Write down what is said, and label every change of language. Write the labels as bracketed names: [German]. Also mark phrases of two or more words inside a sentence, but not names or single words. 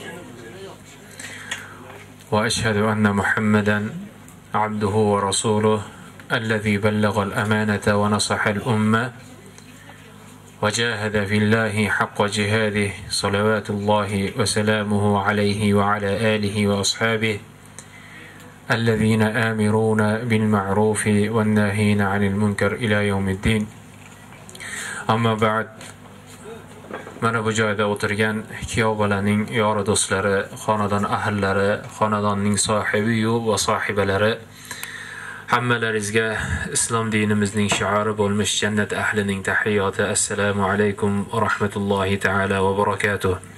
[Arabic] وأشهد أن محمدا عبده ورسوله الذي بلغ الأمانة ونصح الأمة وجاهد في الله حق جهاده صلوات الله وسلامه عليه وعلى آله وأصحابه الذين آمرون بالمعروف والناهين عن المنكر إلى يوم الدين. أما بعد، [Uzbek] mana bu joyda o'tirgan kuyov bolaning yori do'stlari, xonadon ahllari, xonadonning sohibi-yu va sohibalari, hammalaringizga islom dinimizning shiori bo'lmish jannat ahlining tahiyoti. [Arabic] السلام عليكم ورحمة الله تعالى وبركاته.